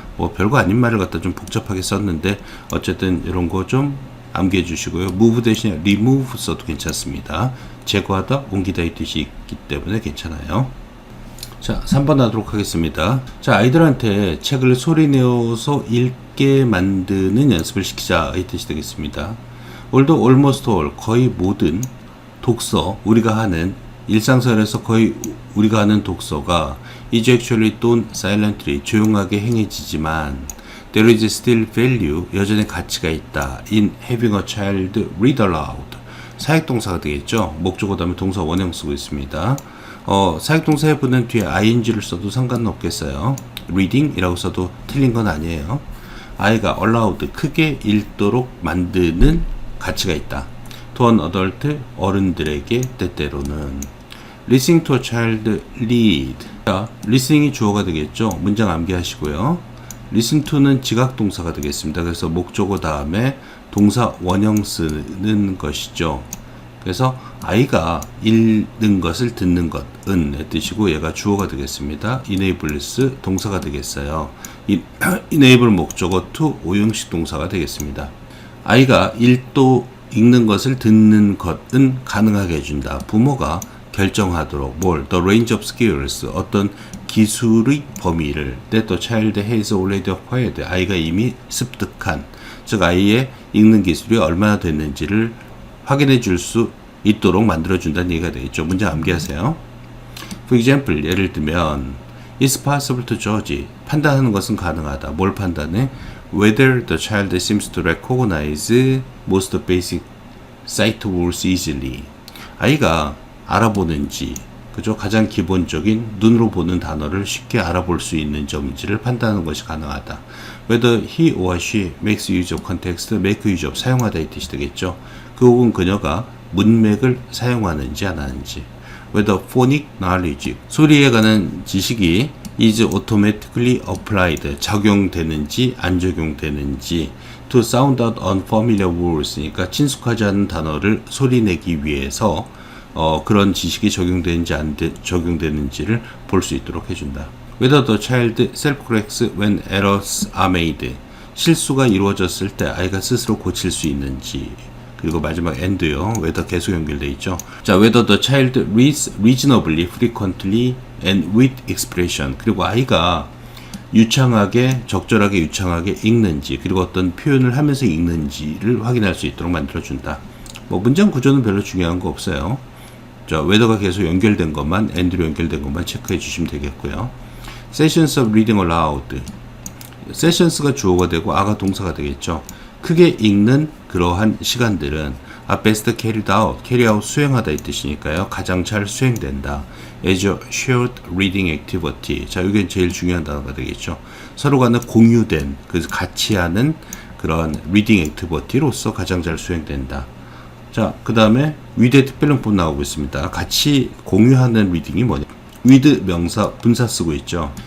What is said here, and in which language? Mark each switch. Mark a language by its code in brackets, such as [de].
[ko] 뭐 별거 아닌 말을 갖다 좀 복잡하게 썼는데 어쨌든 이런 거 좀 암기해 주시고요. move 대신에 remove 써도 괜찮습니다. 제거하다, 옮기다 이 뜻이 있기 때문에 괜찮아요. 자, 3번 하도록 하겠습니다. 자, 아이들한테 책을 소리내어서 읽게 만드는 연습을 시키자 이 뜻이 되겠습니다. [en] although, almost all, [ko] 거의 모든 독서, 우리가 하는 일상생활에서 거의 우리가 하는 독서가 [en] is actually done silently, [ko] 조용하게 행해지지만 [en] there is still value, [ko] 여전히 가치가 있다 [en] in having a child read aloud. [ko] 사역동사가 되겠죠. 목적어 다음에 동사 원형 쓰고 있습니다. 사역동사 해부는 뒤에 ing를 써도 상관은 없겠어요. reading 이라고 써도 틀린 건 아니에요. 아이가 aloud, 크게 읽도록 만드는 가치가 있다. [en] to an adult, [ko] 어른들에게 때때로는. [en] listening to a child read. [ko] 자, listening이 주어가 되겠죠. 문장 암기하시고요. listen to는 지각동사가 되겠습니다. 그래서 목적어 다음에 동사 원형 쓰는 것이죠. 그래서 아이가 읽는 것을 듣는 것은 뜻이고, 얘가 주어가 되겠습니다. enables 동사가 되겠어요. enable 목적어 to 오형식 동사가 되겠습니다. 아이가 읽는 것을 듣는 것은 가능하게 해준다. 부모가 결정하도록 뭘 [en] the range of skills [ko] 어떤 기술의 범위를 [en] that the child has already acquired [ko] 아이가 이미 습득한 즉 아이의 읽는 기술이 얼마나 됐는지를 확인해 줄 수 있도록 만들어 준다는 얘기가 되겠죠. 문장 암기하세요. [en] For example 예를 들면 It's possible to judge [ko] 판단하는 것은 가능하다. 뭘 판단해? [en] Whether the child seems to recognize most basic sight words easily [ko] 아이가 알아보는지 그죠? 가장 기본적인 눈으로 보는 단어를 쉽게 알아볼 수 있는 점인지를 판단하는 것이 가능하다. [en] Whether he or she makes use of context, make use of [ko] 사용하다 이 뜻이 되겠죠. 그 혹은 그녀가 문맥을 사용하는지 안 하는지. [en] Whether phonic knowledge, [ko] 소리에 관한 지식이 [en] is automatically applied, [ko] 적용되는지 안 적용되는지. [en] To sound out unfamiliar words, [ko] 그러니까 친숙하지 않은 단어를 소리내기 위해서 그런 지식이 적용되는지 안 적용되는지를 볼 수 있도록 해준다. [en] Whether the child self-corrects when errors are made. [ko] 실수가 이루어졌을 때 아이가 스스로 고칠 수 있는지. 그리고 마지막 and요. whether 계속 연결돼 있죠. [en] 자, whether the child reads reasonably, frequently, and with expression. [ko] 그리고 아이가 유창하게, 적절하게 유창하게 읽는지, 그리고 어떤 표현을 하면서 읽는지를 확인할 수 있도록 만들어준다. 뭐 문장 구조는 별로 중요한 거 없어요. 자, whether가 계속 연결된 것만, and로 연결된 것만 체크해 주시면 되겠고요. [en] Sessions of reading aloud. [ko] sessions가 주어가 되고 아가 동사가 되겠죠. 크게 읽는 그러한 시간들은 [en] best carried out, [ko] carry out 수행하다 이 뜻이니까요. 가장 잘 수행된다. [en] as a shared reading activity. [ko] 자, 이게 제일 중요한 단어가 되겠죠. 서로 간에 공유된, 그래서 같이 하는 그런 reading activity로서 가장 잘 수행된다. 자, 그 다음에 with의 특별형법 나오고 있습니다. 같이 공유하는 리딩이 뭐냐? with 명사 분사 쓰고 있죠.